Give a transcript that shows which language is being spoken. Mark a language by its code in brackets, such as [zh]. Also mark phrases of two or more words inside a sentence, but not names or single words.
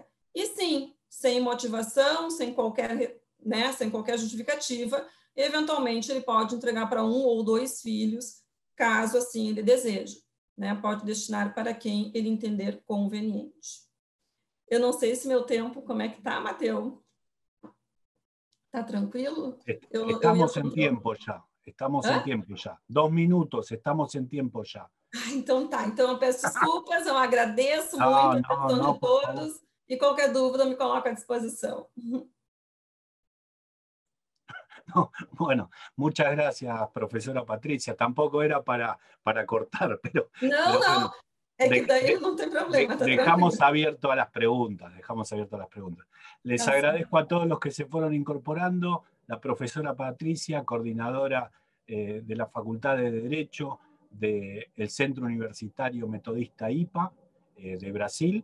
[pt] E sim, sem motivação, sem qualquer justificativa, eventualmente ele pode entregar para 1 ou 2 filhos, caso assim ele deseje, né? Pode destinar para quem ele entender conveniente. Eu não sei se meu tempo, como é que tá, Mateus? Tá tranquilo? [es] Estamos en tiempo ya. Estamos en tiempo ya. 2 minutos, estamos en tiempo ya. [pt] Então tá. Então eu peço desculpas, eu agradeço muito a atenção de todos e qualquer dúvida me coloco à disposição. [es] No, bueno, muchas gracias, profesora Patricia. Tampoco era para cortar, pero [pt] Não, [es] bueno, [pt] é que daí não tem problema, tá [es] dejamos abierto a las preguntas, Les [pt] Tá [es] agradezco a todos los que se fueron incorporando, la profesora Patricia, coordinadora de la Facultad de Derecho del Centro Universitario Metodista IPA de Brasil.